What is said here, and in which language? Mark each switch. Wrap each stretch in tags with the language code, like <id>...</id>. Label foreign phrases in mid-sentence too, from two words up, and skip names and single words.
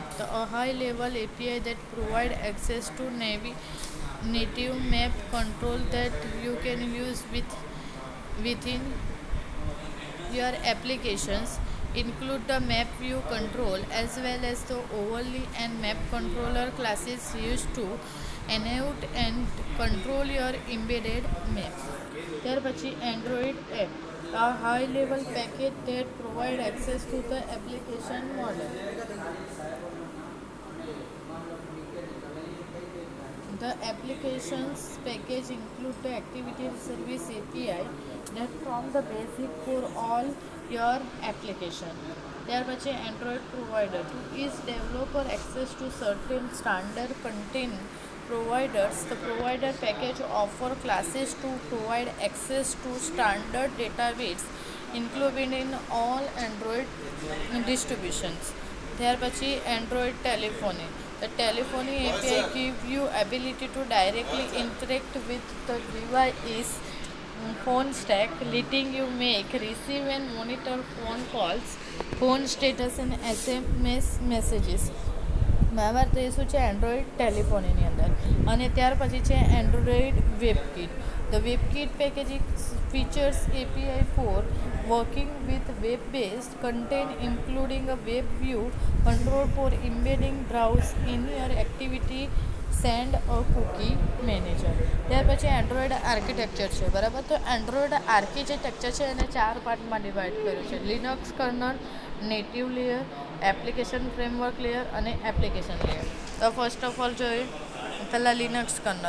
<en>A high-level API that provide access to native map control that you can use within your applications. Include the map view control as well as the overlay and map controller classes used to enable and control your embedded map.</en> <gu>ત્યાર પછી Android app.</gu> <en>A high level package that provide access to the application model. The applications package include the activity service API that form the basic for all your application.</en> <gu>ત્યાર પછી Android provider.</gu> <en>To ease developer access to certain standard content providers, the provider package offer classes to provide access to standard database included in all Android distributions.</en> <gu>ત્યાર પછી Android telephony.</gu> <en>The telephony API gives you ability to directly interact with the device phone stack, letting you make, receive and monitor phone calls, phone status and SMS messages.</en> <gu>બરાબર, તો એ શું છે, એન્ડ્રોઈડ ટેલિફોનીની અંદર. અને ત્યાર પછી છે એન્ડ્રોઈડ વેબકિટ.</gu> <en>The WebKit packaging features API for working with web-based content, including a web view control for embedding browse in your activity, send a cookie manager.</en> <gu>ત્યાર પછી</gu> <en>Android architecture</en> <gu>છે, બરાબર. તો</gu> <en>Android architecture</en> <gu>છે એને 4 પાર્ટમાં ડિવાઈડ કર્યું છે:</gu> <en>Linux kernel, native layer, application framework layer</en> <gu>અને</gu> <en>application layer.</en> <gu>તો</gu> <en>first of all</en> <gu>જોઈએ પહેલાં</gu> <en>Linux kernel.</en>